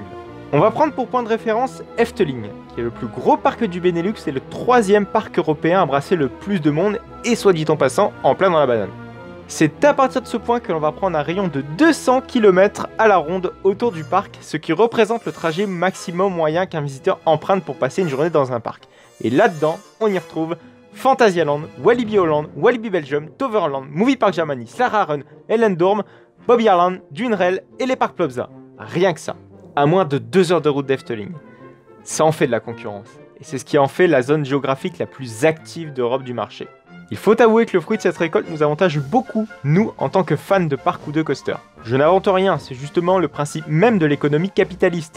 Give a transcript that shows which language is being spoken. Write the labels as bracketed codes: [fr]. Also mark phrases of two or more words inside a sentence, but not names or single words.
[fr] On va prendre pour point de référence Efteling, qui est le plus gros parc du Benelux et le troisième parc européen à brasser le plus de monde et soit dit en passant, en plein dans la banane. C'est à partir de ce point que l'on va prendre un rayon de 200 km à la ronde autour du parc, ce qui représente le trajet maximum moyen qu'un visiteur emprunte pour passer une journée dans un parc. Et là-dedans, on y retrouve Phantasialand, Walibi Holland, Walibi Belgium, Toverland, Movie Park Germany, Slagharen, Ellendorm, Bobbejaanland, Duinrell et les parcs Plopsa. Rien que ça. À moins de 2 heures de route d'Efteling. Ça en fait de la concurrence. Et c'est ce qui en fait la zone géographique la plus active d'Europe du marché. Il faut avouer que le fruit de cette récolte nous avantage beaucoup, nous, en tant que fans de parcs ou de coasters. Je n'invente rien, c'est justement le principe même de l'économie capitaliste.